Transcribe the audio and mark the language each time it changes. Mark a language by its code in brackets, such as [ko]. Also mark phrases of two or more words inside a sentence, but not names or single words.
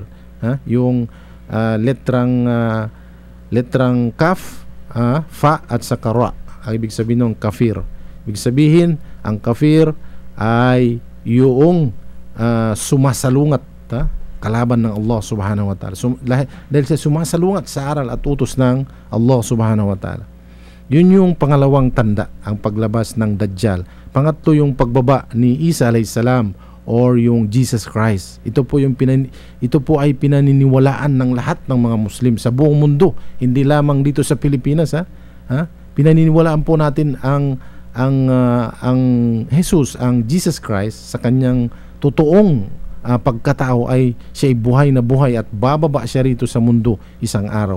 [tl] Yung letrang kaf, fa at saka ra. Ang ibig sabihin ng kafir. Ibig sabihin, ang kafir ay yung sumasalungat kalaban ng Allah [ar] سبحانه وتعالى. [tl] Dahil siya sumasalungat sa aral at utos ng Allah [ar] سبحانه وتعالى. [tl] Yun yung pangalawang tanda, ang paglabas ng Dajjal. Pangatlo, yung pagbaba ni Isa [ar] عليه السلام [tl] or yung Jesus Christ. Ito po ay pinaniniwalaan ng lahat ng mga Muslim sa buong mundo, hindi lamang dito sa Pilipinas. Pinaniniwalaan po natin ang Jesus, ang Jesus Christ, sa kanyang totoong pagkatao ay siya ay buhay na buhay at bababa siya rito sa mundo isang araw.